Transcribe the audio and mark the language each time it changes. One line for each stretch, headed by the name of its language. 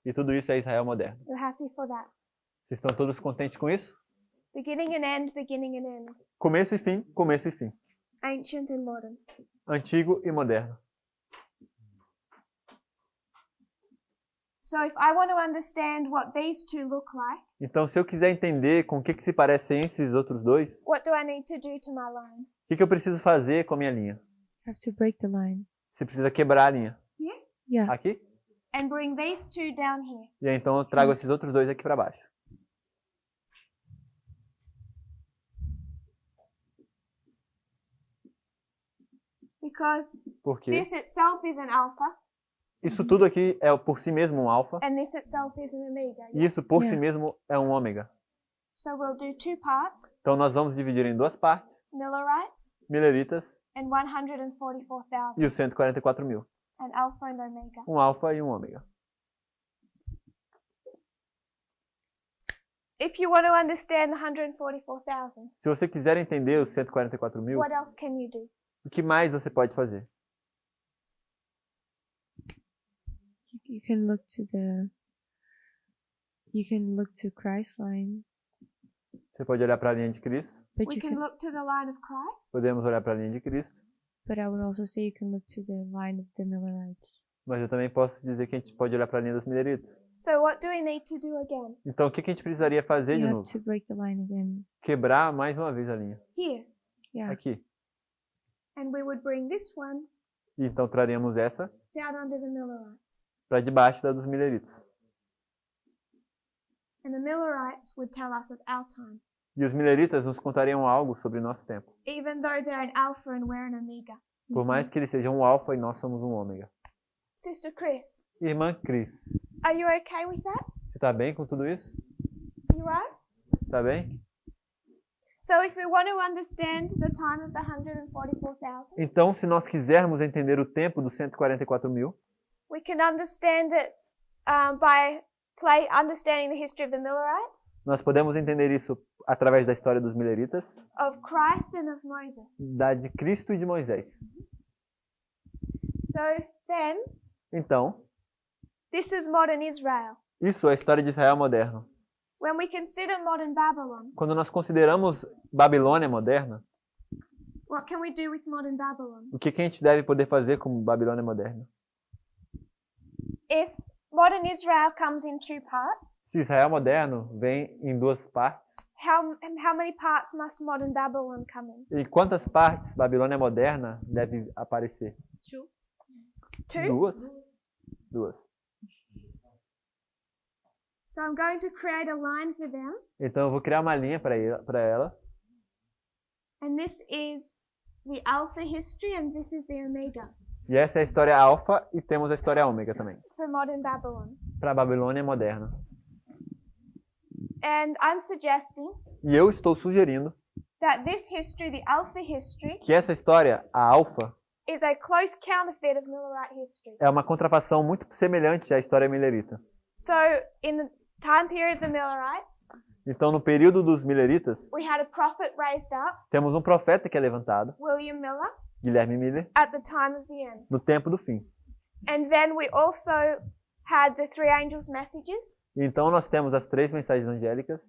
Portuguese: e tudo isso é Israel moderno.
English: You're happy for that?
Portuguese: Vocês estão todos contentes com isso?
English: Beginning and end, beginning and end.
Portuguese: Começo e fim, começo e fim.
English: Ancient and modern.
Portuguese: Antigo e moderno.
English: So if I want to understand what these two look like,
Portuguese: Então, se eu quiser entender com o que se parecem esses outros dois,
English: what do I need to do to my line?
Portuguese: o que eu preciso fazer com a minha linha?
English: Have to break the line.
Portuguese: Você precisa quebrar a linha.
English: Yeah.
Portuguese: Aqui?
English: And bring these two down here.
Portuguese: E aí, então eu trago esses outros dois aqui para baixo.
English: Because
Portuguese: Porque
English: this itself is an alpha,
Portuguese: isso tudo aqui é por si mesmo um alfa
English: and this itself is an omega.
Portuguese: e isso por si
English: Yeah.
Portuguese: mesmo é um ômega.
English: So we'll do two parts,
Portuguese: Então nós vamos dividir em duas partes,
English: Millerites
Portuguese: mileritas
English: and 144,000,
Portuguese: e os 144 mil.
English: an alpha and omega.
Portuguese: Um alfa e um ômega.
English: If you want to understand the 144,000,
Portuguese: Se você quiser entender os 144 mil,
English: what else can you do?
Portuguese: o que mais você pode fazer?
English: You can look to the. You can look to Christ's line,
Portuguese: Você pode olhar para a linha de Cristo,
English: but We you can can. look to the line of Christ,
Portuguese: podemos olhar para a linha de Cristo,
English: But I would also say you can look to the line of the Millerites.
Portuguese: mas eu também posso dizer que a gente pode olhar para a linha dos mileritas.
English: So what do we need to do again?
Portuguese: Então, o que a gente precisaria fazer
English: You
Portuguese: de
English: have
Portuguese: novo?
English: to break the line again.
Portuguese: Quebrar mais uma vez a linha.
English: Here. Yeah.
Portuguese: Aqui.
English: And we would bring this one
Portuguese: E então traríamos essa
English: down under the Millerites.
Portuguese: para debaixo da dos mileritas.
English: And the Millerites would tell us of our time,
Portuguese: E os mileritas nos contariam algo sobre o nosso tempo.
English: even though they're an Alpha and we're an Omega.
Portuguese: Por mais que eles sejam um alfa e nós somos um ômega.
English: Sister Chris,
Portuguese: Irmã Cris,
English: are you okay with that?
Portuguese: você tá bem com tudo isso?
English: You are?
Portuguese: Tá bem?
English: So if we want to understand the time of the 144,000,
Portuguese: Então, se nós quisermos entender o tempo dos 144 mil,
English: we can understand it by understanding the history of the Millerites,
Portuguese: nós podemos entender isso através da história dos mileritas,
English: of Christ and of Moses.
Portuguese: da de Cristo e de Moisés.
English: So then,
Portuguese: Então,
English: this is modern Israel.
Portuguese: isso é a história de Israel moderno.
English: When we consider modern Babylon,
Portuguese: Quando nós consideramos Babilônia moderna,
English: what can we do with modern Babylon?
Portuguese: o que a gente deve poder fazer com Babilônia moderna?
English: If modern Israel comes in two parts,
Portuguese: Se Israel moderno vem em duas partes,
English: how many parts must modern Babylon come in?
Portuguese: e quantas partes Babilônia moderna deve aparecer?
English: Two. Two?
Portuguese: Duas.
English: So I'm going to create a line for them,
Portuguese: Então eu vou criar uma linha para ela.
English: and this is the Alpha history, and this is the Omega
Portuguese: E essa é a história alfa e temos a história ômega também,
English: for modern Babylon.
Portuguese: para a Babilônia moderna.
English: And I'm suggesting
Portuguese: E eu estou sugerindo
English: that this history, the Alpha history,
Portuguese: que essa história, a alfa,
English: is a close counterfeit of Millerite history.
Portuguese: é uma contrafação muito semelhante à história milerita.
English: So in the time period of the Millerites,
Portuguese: Então, no período dos mileritas,
English: we had a prophet raised up,
Portuguese: temos um profeta que é levantado,
English: William Miller,
Portuguese: Guilherme Miller,
English: at the time of the end.
Portuguese: no tempo do fim.
English: And then we also had the three angels' messages,
Portuguese: E então nós temos as três mensagens angélicas